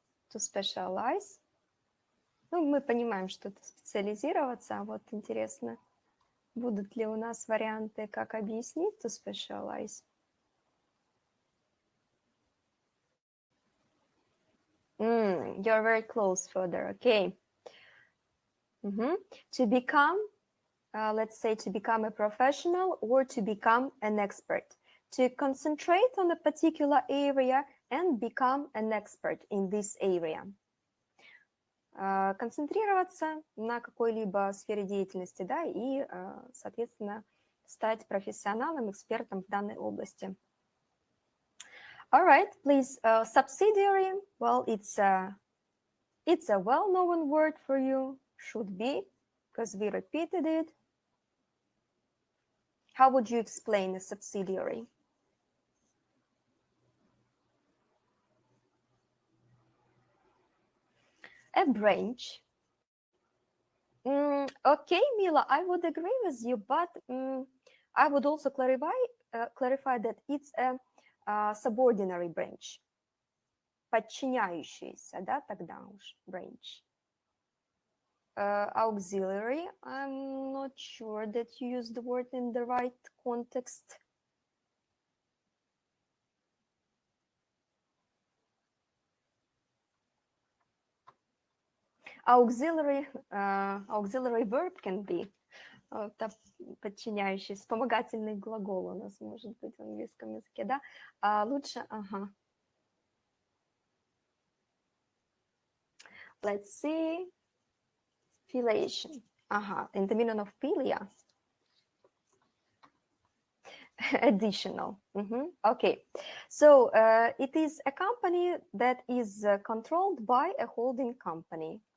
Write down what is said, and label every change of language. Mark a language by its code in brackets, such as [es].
[en] To specialize. [ru] Ну, мы понимаем, что это специализироваться, а вот интересно, будут ли у нас варианты, как объяснить to specialize. [en] You're very close, Further. Okay. To become, let's say, to become a professional or to become an expert. To concentrate on a particular area and become an expert in this area. [ru] Концентрироваться на какой-либо сфере деятельности, да, и, соответственно, стать профессионалом, экспертом в данной области. [en] All right, please, subsidiary. Well, it's a well-known word for you. Should be, because we repeated it. How would you explain a subsidiary? A branch. Okay, Mila, I would agree with you, but I would also clarify that it's a subordinary branch. [ru] Подчиняющийся, да, тогда уж branch. [en] Auxiliary, I'm not sure that you use the word in the right context. Auxiliary verb can be [ru] подчиняющий, вспомогательный глагол у нас может быть в английском языке, да? Лучше, [en] Let's see. Filiation. In the meaning of philia. Additional. Okay. So it is a company that is controlled by a holding company.